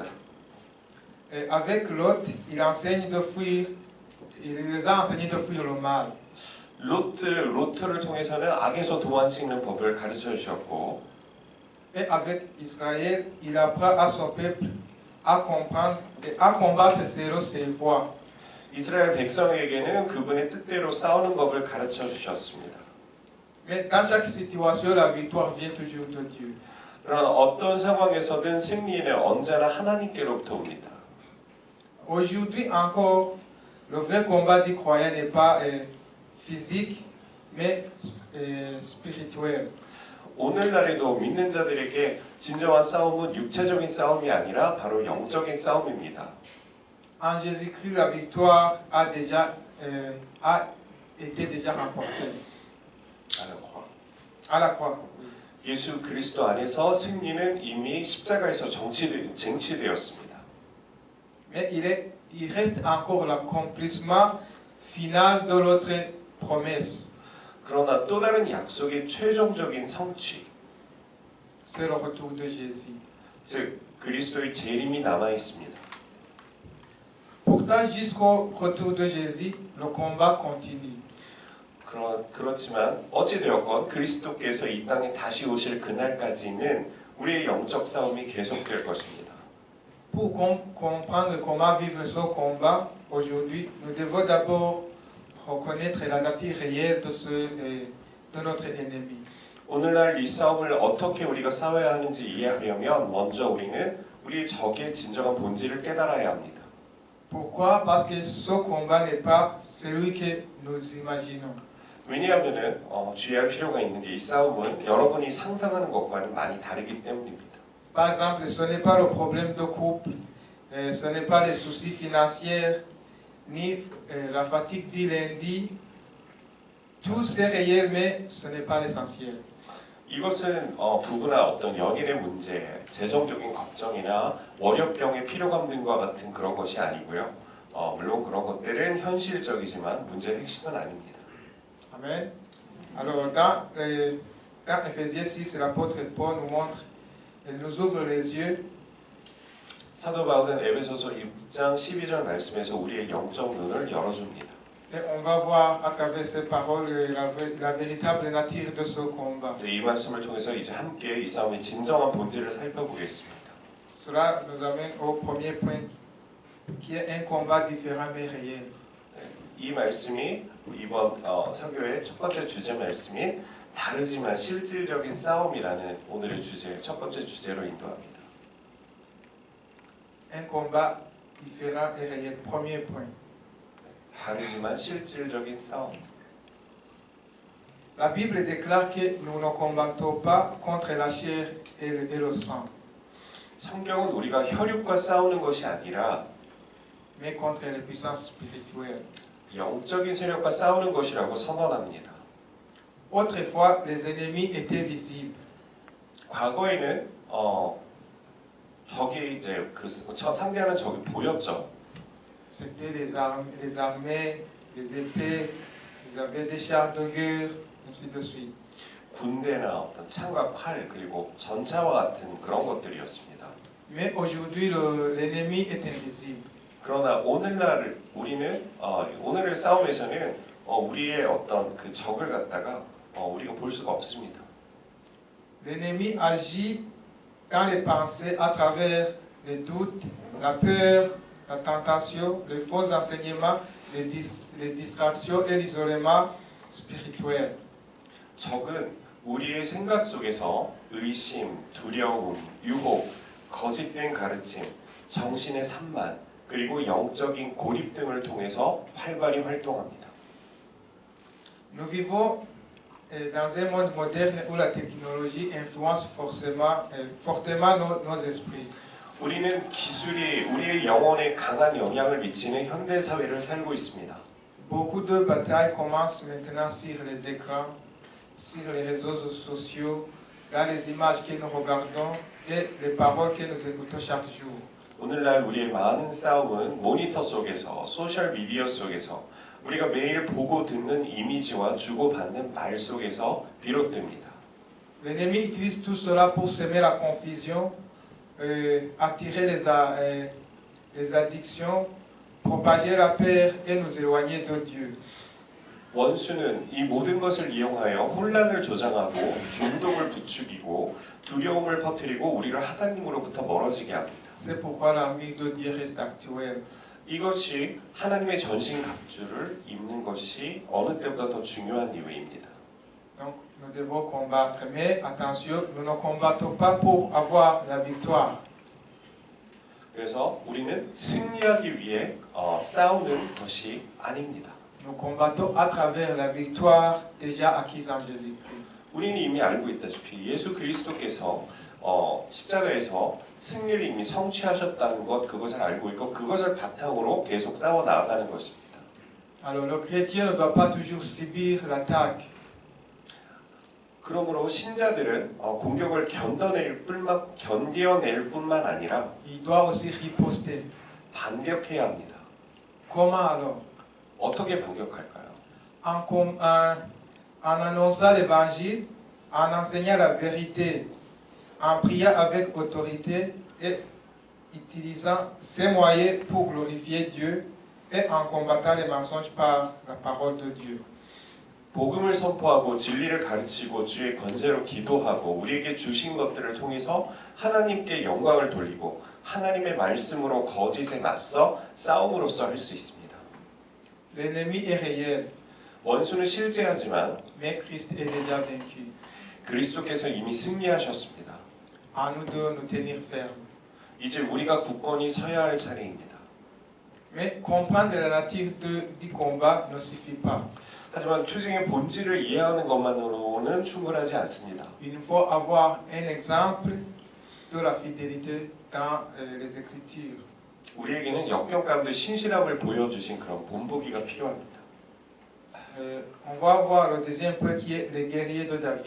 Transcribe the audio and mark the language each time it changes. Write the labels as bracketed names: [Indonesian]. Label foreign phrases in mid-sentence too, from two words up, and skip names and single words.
[French] Avec Lot, il enseigne de fuir. Il les a enseigné de fuir le mal. [Korean] 로트를 통해서는 악에서 도망치는 법을 가르쳐 주셨고, [French] Et avec Israël, il apprend à son peuple à comprendre et à combattre selon ses voies. [Korean] 이스라엘 백성에게는 그분의 뜻대로 싸우는 법을 가르쳐 주셨습니다. [French] Mais dans chaque situation, la victoire vient toujours de Dieu. [Korean] 그러나 어떤 상황에서든 승리는 언제나 하나님께로부터 옵니다. [French] Aujourd'hui encore, le vrai combat du croyant n'est pas physique, mais spirituel. [Korean] 오늘날에도 믿는 자들에게 진정한 싸움은 육체적인 싸움이 아니라 바로 영적인 싸움입니다. [French] En Jésus-Christ, la victoire a été déjà remportée. À la croix. [Korean] 예수 그리스도 안에서 승리는 이미 십자가에서 쟁취되었습니다. [French] Mais il reste encore l'accomplissement final de notre promesse. [Korean] 그러나 또 다른 약속의 최종적인 성취, [French] C'est le retour de Jésus. [Korean] 즉 그리스도의 재림이 남아 있습니다. [French] Pourtant, jusqu'au retour de Jésus, le combat continue. [Korean] 그렇지만 어찌되었건 그리스도께서 이 땅에 다시 오실 그날까지는 우리의 영적 싸움이 계속될 것입니다. [French] Pour comprendre comment vivre ce combat aujourd'hui, nous devons d'abord reconnaître la nature réelle de notre ennemi. [Korean] 오늘날 이 싸움을 어떻게 우리가 싸워야 하는지 이해하려면 먼저 우리는 우리의 적의 진정한 본질을 깨달아야 합니다. [French] Pourquoi? Parce que ce combat n'est pas celui que nous imaginons. [Korean] 왜냐하면은 주의할 필요가 있는 게 이 싸움은 여러분이 상상하는 것과는 많이 다르기 때문입니다. [French] Par exemple, ce n'est pas le problème de couple, ce n'est pas les soucis financiers, ni la fatigue du lundi. Tout c'est réel, mais ce n'est pas l'essentiel. [Korean] 이것은 부부나 어떤 연인의 문제, 재정적인 걱정이나 월요병의 피로감 등과 같은 그런 것이 아니고요. 물론 그런 것들은 현실적이지만 문제의 핵심은 아닙니다. [French] Amen. Alors, dans Ephésiens 6, l'apôtre Paul nous montre, il nous ouvre les yeux [Korean] 사도 바울은 에베소서 6장 12절 말씀에서 우리의 영적 눈을 열어줍니다. [French] et on va voir à travers ces paroles la véritable nature de ce combat. [Korean] 이 말씀을 통해서 이제 함께 이 싸움의 진정한 본질을 살펴보겠습니다. [French] Cela nous amène au premier point, qui est un combat différent mais réel. [Korean] 이 말씀이 이번 설교의 첫 번째 주제 말씀인 다르지만 실질적인 싸움이라는 오늘의 주제, 첫 번째 주제로 인도합니다. [French] Un combat différent et réel, premier point. [Korean] 다르지만 실질적인 싸움. [French] La Bible déclare que nous ne combattons pas contre la chair et le sang, [Korean] 성경은 우리가 혈육과 싸우는 것이 아니라 [French] mais contre les puissances spirituelles. [Korean] 영적인 세력과 싸우는 것이라고 선언합니다. [French] Autrefois, les ennemis étaient visibles. [Korean] 과거에는 적이 이제 상대하는 적이 보였죠. [French] C'était les armées, les épées, ils avaient des chars de guerre, ainsi de suite. [Korean] 군대나 어떤 창과 활 그리고 전차와 같은 그런 것들이었습니다. [French] Mais aujourd'hui, l'ennemi est invisible. [Korean] 그러나 오늘날 우리는 오늘의 싸움에서는 우리의 어떤 그 적을 갖다가 우리가 볼 수가 없습니다. [French] L'ennemi agit dans les pensées à travers les doutes, la peur, la tentation, les faux enseignements, les distractions et l'isolement spirituel. [Korean] 적은 우리의 생각 속에서 의심, 두려움, 유혹, 거짓된 가르침, 정신의 산만, 그리고 영적인 고립 등을 통해서 활발히 활동합니다. [French] Nous vivons dans un monde moderne où la technologie influence fortement nos esprits. [Korean] 우리는 기술이 우리의 영혼에 강한 영향을 미치는 현대 사회를 살고 있습니다. [French] Beaucoup de batailles commencent maintenant sur les écrans, sur les réseaux sociaux, dans les images que nous regardons et les paroles que nous écoutons chaque jour. [Korean] 오늘날 우리의 많은 싸움은 모니터 속에서, 소셜 미디어 속에서, 우리가 매일 보고 듣는 이미지와 주고받는 말 속에서 비롯됩니다. [French] L'ennemi utilise tout cela pour semer la confusion, attirer les addictions, propager la peur et nous éloigner de Dieu. [Korean] 원수는 이 모든 것을 이용하여 혼란을 조장하고 중독을 부추기고 두려움을 퍼뜨리고 우리를 하나님으로부터 멀어지게 합니다. [French] C'est pourquoi l'armure de Dieu reste actuelle. [Korean] 이것이 하나님의 전신 갑주를 입는 것이 어느 때보다 더 중요한 이유입니다. [French] Donc nous devons combattre, mais attention, nous ne combattons pas pour avoir la victoire. [Korean] 그래서 우리는 승리하기 위해 싸우는 것이 아닙니다. [French] Nous combattons à travers la victoire déjà acquise en Jésus-Christ. [Korean] 우리는 이미 알고 있다시피 예수 그리스도께서 십자가에서 승리를 이미 성취하셨다는 것, 그것을 알고 있고 그것을 바탕으로 계속 싸워 나아가는 것입니다. [French] Alors le chrétien ne doit pas toujours subir l'attaque. [Korean] 그러므로 신자들은 공격을 견뎌낼 뿐만 아니라 [French] Il doit aussi riposter. [Korean] 반격해야 합니다. [French] Comment alors? [Korean] 어떻게 반격할까요? [French] En annonçant l'évangile, en enseignant la vérité, en priant avec autorité et utilisant ces moyens pour glorifier Dieu et en combattant les mensonges par la parole de Dieu. [Korean] 복음을 선포하고 진리를 가르치고 주의 권세로 기도하고 우리에게 주신 것들을 통해서 하나님께 영광을 돌리고 하나님의 말씀으로 거짓에 맞서 싸움으로써 할 수 있습니다. [French] L'ennemi est réel, [Korean] 원수는 실제하지만 [French] mais Christ est déjà vaincu. [Korean] 그리스도께서 이미 승리하셨습니다. [French] À nous de nous tenir fermes. [Korean] 이제 우리가 굳건히 서야 할 차례입니다. [French] Mais comprendre la nature du combat ne suffit pas. [Korean] 하지만 투쟁의 본질을 이해하는 것만으로는 충분하지 않습니다. [French] Il nous faut avoir un exemple de la fidélité dans les Écritures. [Korean] 우리에게는 역경 가운데 신실함을 보여주신 그런 본보기가 필요합니다. [French] On va voir le deuxième point qui est les guerriers de David.